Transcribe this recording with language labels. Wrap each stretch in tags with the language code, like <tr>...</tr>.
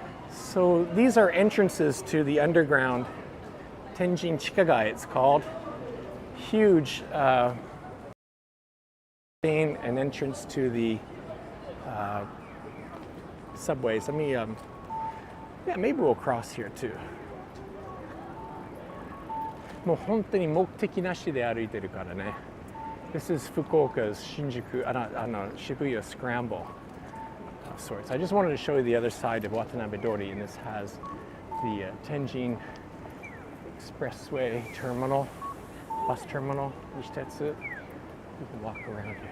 <en>So these are entrances to the underground Tenjin Chikagai, it's called. Huge an entrance to the subways. Let me, yeah, maybe we'll cross here too.</en> <ja>もう本当に目的なしで歩いてるからね。</ja> <en>This is Fukuoka's Shinjuku, Shibuya Scramble of sorts. I just wanted to show you the other side of Watanabe Dori, and this has the Tenjin Expressway terminal, bus terminal, Nishitetsu. You can walk around here.</en>